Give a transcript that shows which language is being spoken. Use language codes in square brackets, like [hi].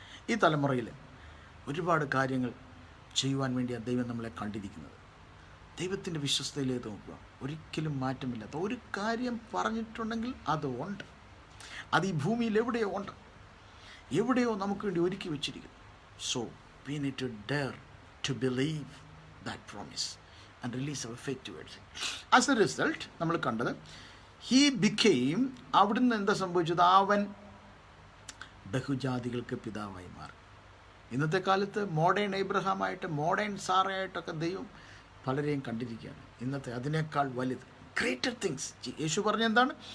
[ml] ഈ തലമുറയിൽ ഒരുപാട് കാര്യങ്ങൾ ചെയ്യുവാൻ വേണ്ടിയാണ് ദൈവം നമ്മളെ കണ്ടിരിക്കുന്നത്. ദൈവത്തിൻ്റെ വിശ്വസ്തയിലേക്ക് നോക്കുക, ഒരിക്കലും മാറ്റമില്ലാത്ത ഒരു കാര്യം പറഞ്ഞിട്ടുണ്ടെങ്കിൽ അത് ഉണ്ട്. അത് ഈ ഭൂമിയിൽ എവിടെയോ നമുക്ക് വേണ്ടി ഒരുക്കി വെച്ചിരിക്കുന്നു. [en] So we need to dare to believe that promise and release our faith towards it. As a result, [ml] നമ്മൾ കണ്ടത് [en] he became, [ml] അവിടുന്ന് എന്താ സംഭവിച്ചത്? അവൻ ബഹുജാതികൾക്ക് പിതാവായി മാറി. ഇന്നത്തെ കാലത്ത് മോഡേൺ എബ്രഹാമായിട്ട്, മോഡേൺ സാറയായിട്ടൊക്കെ ദൈവം പലരെയും കണ്ടിരിക്കുകയാണ്. ഇന്നത്തെ അതിനേക്കാൾ വലുത്, [en] Greater things. [ml] യേശു പറഞ്ഞ എന്താണ്?